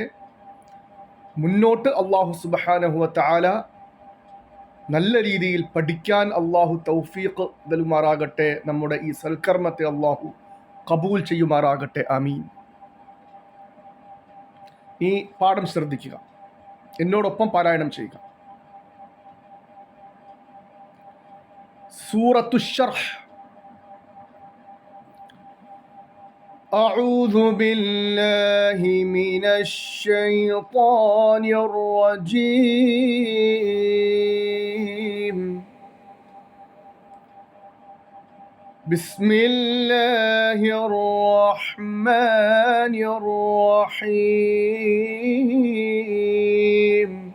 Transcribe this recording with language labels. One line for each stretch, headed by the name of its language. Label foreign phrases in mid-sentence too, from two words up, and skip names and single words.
Malayalam: മുന്നോട്ട് അള്ളാഹു
Arabic: سبحانه وتعالى
Malayalam: നല്ല രീതിയിൽ പഠിക്കാൻ അള്ളാഹു തൗഫീഖ് നൽകുമാറാകട്ടെ. നമ്മുടെ ഈ സൽക്കർമ്മത്തെ അള്ളാഹു കബൂൽ ചെയ്യുമാറാകട്ടെ. ആമീൻ. ഈ പാഠം ശ്രദ്ധിക്കുക, എന്നോടൊപ്പം പാരായണം ചെയ്യുക. സൂറത്തു ശർഹ്.
Arabic: أعوذ بالله من الشيطان الرجيم. بسم الله الرحمن الرحيم.